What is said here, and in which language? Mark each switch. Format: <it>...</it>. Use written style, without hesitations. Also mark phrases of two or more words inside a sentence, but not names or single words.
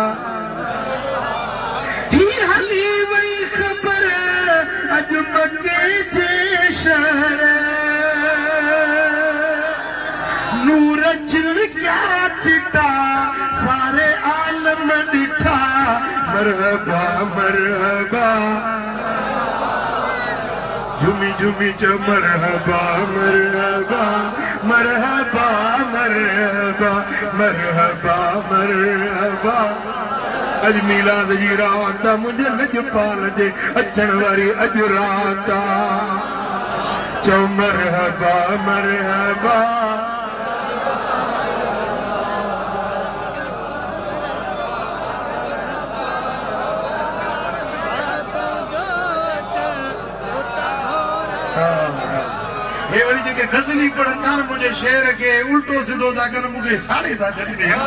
<sd>ही हली वई ख़बर अॼु मके जे शहर नूर चिलकिया चिटा सारे आलम ॾिठा मरहबा मरहबा झुमी झुमी च मरहबा मरहबा मरहबा मरहबा मरहबा मरहबा अज मीलाद जी रात मुझे लजपाल जे अचण वारी अज रात चो मरहबा मरहबा हे वरी जेके गज़ली पढ़ंदा न मुंहिंजे शेर खे उल्टो सिधो था कनि मूंखे साड़े था छॾे</sd>